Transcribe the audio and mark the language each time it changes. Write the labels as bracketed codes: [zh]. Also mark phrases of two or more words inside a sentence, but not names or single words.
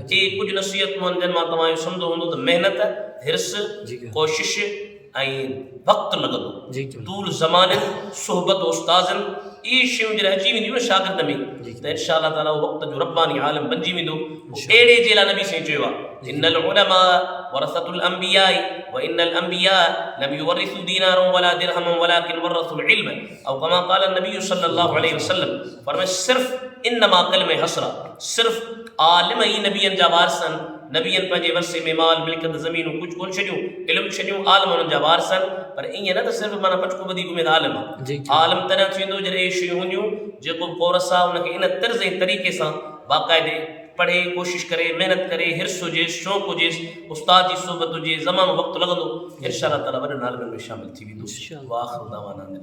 [sd] ये कुझु नसीहतूं आहिनि जिन मां तव्हां इहो सम्झो हूंदो त महिनत, हिर्स, कोशिश ऐं वक़्तु लॻंदो, तूल ज़माने, सोहबत उस्ताज़नि, इहे शयूं जॾहिं अची वेंदियूं न शागिर्द में त [ar] إن شاء الله تعالى [sd] उहो वक़्त जो रब्बानी आलिम बणिजी वेंदो। अहिड़े जे लाइ नबी साईं चयो आहे [ar] إن العلماء ورثة الأنبياء وإن الأنبياء لم يورثوا دينارا ولا درهما ولكن ورثوا العلم أو كما قال النبي صلى الله عليه وسلم. [sd] फरमाए सिर्फ़ [ar] إنما كلمة حصر, [sd] सिर्फ़ आलिम ई नबियनि जा वारिस आहिनि। नबियनि पंहिंजे वरसे में माल मिल्कियत ज़मीनूं कुझु कोन छॾियूं, इल्मु छॾियूं, आलिम हुननि जा वारिस आहिनि। पर ईअं न त सिर्फ़ु माना पटको ॿधी घुमे त आलिम आहे। आलिम तॾहिं थींदो जॾहिं इहे शयूं हूंदियूं जेको कोरस आहे उनखे इन तर्ज़ ऐं तरीक़े सां बाक़ाइदे पढ़े, कोशिश करे, महिनत करे, हिर्स हुजेसि, शौक़ु हुजेसि, उस्ताद जी सोहबत हुजे, ज़मानो वक़्तु लॻंदो, [ar] إن شاء الله تعالى [sd] वॾनि आलिमनि में शामिल थी वेंदो।